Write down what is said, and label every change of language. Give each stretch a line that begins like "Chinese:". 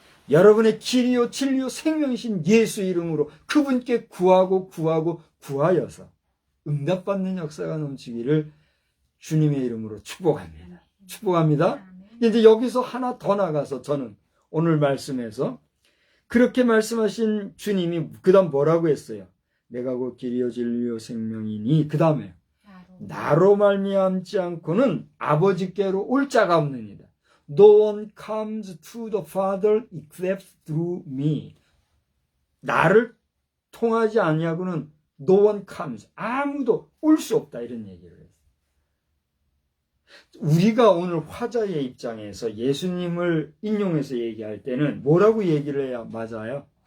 Korean: 여러분의 길이요 진리요 생명이신 예수 이름으로 그분께 구하여서 응답받는 역사가 넘치기를 주님의 이름으로 축복합니다. 이제 여기서 하나 더 나가서 저는 오늘 말씀에서. 그렇게 말씀하신 주님이 그 다음 뭐라고 했어요? 내가 곧 길이요 진리요 생명이니, 그 다음에 나로 말미암지 않고는 아버지께로 올 자가 없느니라.
English: No one comes to the Father except through me.
Korean: 나를 통하지 아니하고는
English: no one comes.
Korean: 아무도 올 수 없다. 이런 얘기를 했어요. 우리가 오늘 화자의 입장에서 예수님을 인용해서 얘기할 때는 뭐라고 얘기를 해야 맞아요?